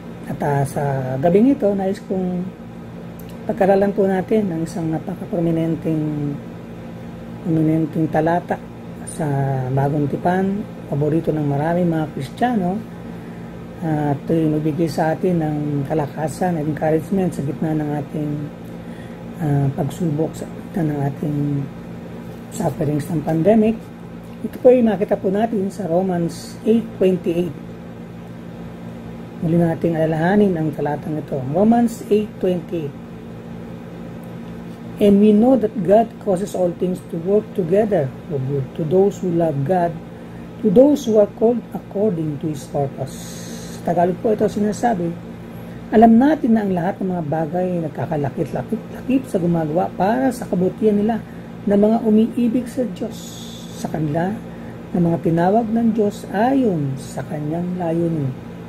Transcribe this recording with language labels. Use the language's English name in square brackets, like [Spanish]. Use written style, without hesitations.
[Filipino] At sa gabing ito, nais kong pagkaralan po natin ng isang napaka-prominenteng talata sa Bagong Tipan, paborito ng marami mga Kristiyano, at ito'y magbigay sa atin ng kalakasan at encouragement sa gitna ng ating pagsubok, sa gitna ng ating sufferings ng pandemic. Ito po ay makita po natin sa Romans 8:28. Muli nating alalahanin ang talatang ito. Romans 8:28. [English] And we know that God causes all things to work together for good to those who love God, to those who are called according to His purpose. [Filipino] Tagalog po ito sinasabi, alam natin na ang lahat ng mga bagay nagkakalakip-lakip sa gumagawa para sa kabutihan nila na mga umiibig sa Diyos, sa kanila na mga tinawag ng Diyos ayon sa Kanyang layunin.